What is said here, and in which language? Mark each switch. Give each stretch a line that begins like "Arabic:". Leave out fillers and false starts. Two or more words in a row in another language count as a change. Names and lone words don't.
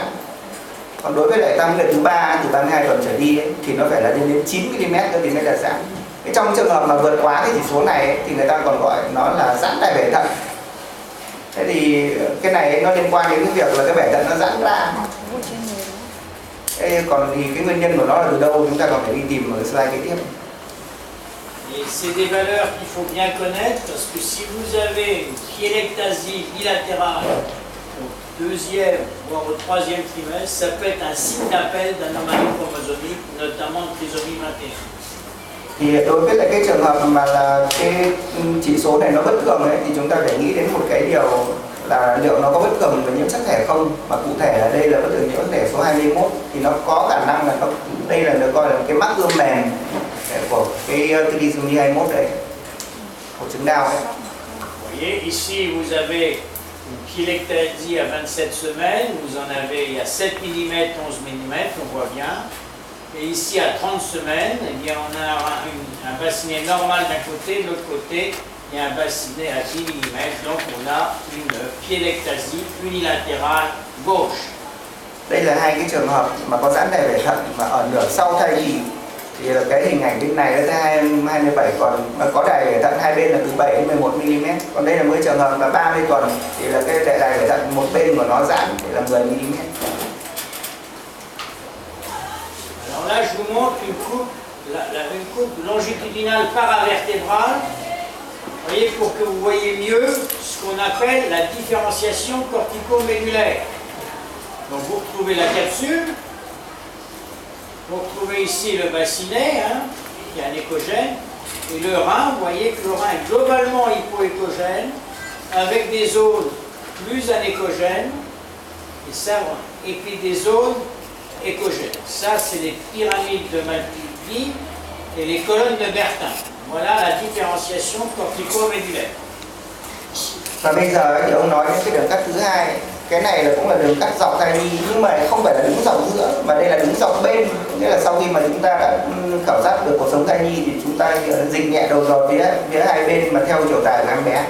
Vietnamese: Còn đối với lại tam nguyệt thứ 3 từ 32 tuần trở đi ấy, thì nó phải là lên đến 9 mm thì mới là giãn. Trong trường hợp mà vượt quá cái chỉ số này ấy, thì người ta còn gọi nó là giãn đại bể thận. Thế thì cái này nó liên quan đến cái việc là cái bể thận nó giãn ra. Thế còn thì cái nguyên nhân của nó là từ đâu chúng ta còn phải đi tìm ở slide kế tiếp.
French: Et c'est des valeurs qu'il faut bien connaître parce que si vous avez une pyélectasie bilatérale au deuxième voire au troisième trimestre, ça peut être un signe d'appel d'anomalie chromosomique, notamment de trisomie 21.
Vietnamese: Thì đối với lại cái trường hợp mà là cái chỉ số này nó bất thường ấy, thì chúng ta phải nghĩ đến một cái điều là liệu nó có bất thường về nhiễm sắc thể không, mà cụ thể ở đây là bất thường nhiễm sắc thể số 21, thì nó có khả năng là đây là được coi là cái mắc ươm mềm của cái trisomie 21 đấy, của chứng đau ấy.
French: Vous voyez, ici vous avez une pyélectasie à 27 semaines, vous en avez il y a 7 mm, 11 mm, on voit bien. Et ici à 30 semaines, eh bien, on a un bassinet normal d'un côté, de l'autre côté, il y a un bassinet à 10 mm, donc on a une pyélectasie unilatérale gauche.
Vietnamese: Đây là hai cái trường hợp mà có giãn đại bể thận mà ở nửa sau thai kỳ. Thì là cái hình ảnh bên này nó tới 27, còn có đài bể thận hai bên là từ 7 đến 11 mm. Còn đây là mới trường hợp là 30 tuần thì là cái đài bể thận một bên của nó giãn thì là 10 mm.
French: Alors là, je vous montre une coupe, une coupe longitudinale paravertébrale. Vous voyez, pour que vous voyez mieux ce qu'on appelle la différenciation cortico-médulaire. Donc vous retrouvez la capsule, vous retrouvez ici le bassinet, hein, qui est un échogène, et le rein, vous voyez que le rein est globalement hypoéchogène, avec des zones plus anéchogènes, et ça, et puis des zones échogènes. Ça, c'est les pyramides de Malpighi et les colonnes de Bertin. Voilà la différenciation cortico-médulaire.
Vietnamese: Và bây giờ thì ông nói đến cái đường cắt thứ hai. Cái này là cũng là đường cắt dọc thai nhi, nhưng mà không phải là đứng dọc giữa, mà đây là đứng dọc bên. Nghĩa là sau khi mà chúng ta đã khảo sát được cuộc sống thai nhi thì chúng ta dịch nhẹ đầu dò phía hai bên mà theo chiều dài của em bé.